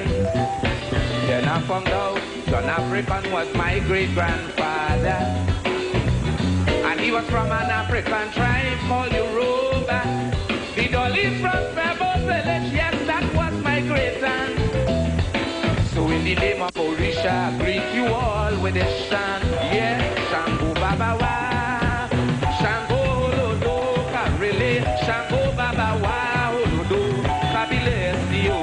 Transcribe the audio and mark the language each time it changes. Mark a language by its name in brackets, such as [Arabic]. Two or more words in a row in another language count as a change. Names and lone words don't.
[English] Then I found out John African was my great-grandfather. And he was from an African tribe called Yoruba. The Dolly's from Pebble Village, yes, that was my great-aunt. So in the name of Orisha, I greet you all with a chant. Yeah, [Yoruba] Shango Babawa, Shango Holodo, Karile, Shango Babawa, Holodo, Kabile Sio.